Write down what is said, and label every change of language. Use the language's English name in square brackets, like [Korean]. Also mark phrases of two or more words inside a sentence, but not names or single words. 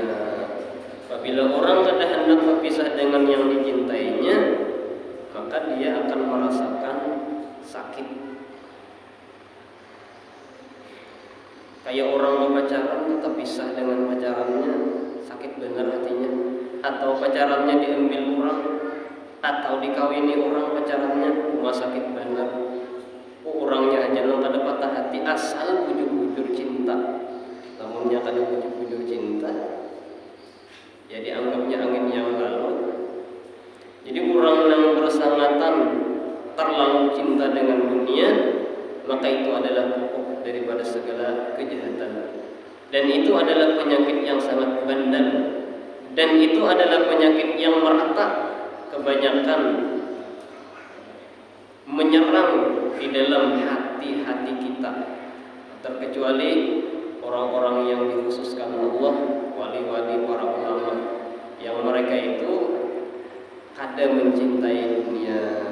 [Indonesian] Apabila orang tidak hendak berpisah dengan yang dicintainya, maka dia akan merasakan sakit. Kayak orang berpacaran tetap pisah dengan pacarannya, sakit benar hatinya. Atau pacarannya diambil orang, atau dikawini orang pacarannya, rumah sakit benar. [Banjar] Orangnya aja nang kada patah hati asal bujur-bujur cinta. Namunnya kada bujur-bujur cinta, jadi anggapnya angin yang lalu. [Indonesian] Jadi orang yang bersangatan terlalu cinta dengan dunia, maka itu adalah pokok daripada segala kejahatan. Dan itu adalah penyakit yang sangat bandal. Dan itu adalah penyakit yang merata, kebanyakan menyerang di dalam hati-hati kita, terkecuali orang-orang yang dikhususkan Allah, wali-wali, para ulama, yang mereka itu kada mencintai dunia.